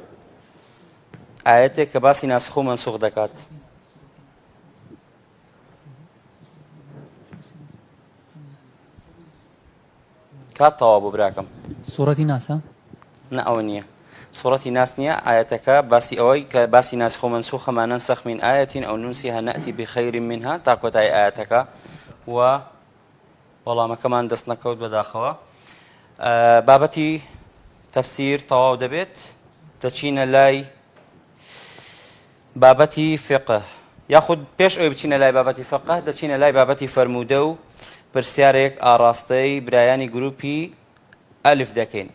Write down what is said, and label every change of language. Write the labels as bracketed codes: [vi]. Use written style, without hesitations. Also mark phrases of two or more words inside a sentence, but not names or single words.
[ckb] ئاەتێک کە باسی ناسخ و مەنسوخ دەکات. کات تەواو بوو براکەم. سوورەتی ناسە؟ نە ئەوە نییە. سوورەتی ناس نییە. ئاەتەکە باسی ئەوەی کە باسی ناسخ و مەنسوخە [ar] ما ننسخ من آية أو ننسها نأتي بخير منها [ckb] تا کۆتایی ئاەتەکە و وەڵامەکەمان دەست نەکەوت بەداخەوە. بابەتی تەفسیر تەواو دەبێت دەچینە لای بابەتی فقه یاخود پێش ئەوەی بچینە لای بابەتی فقه دەچینە لای بابەتی فەرموودە و پرسیارێک ئاڕاستەی برایانی گروپی ئەلف دەکەین.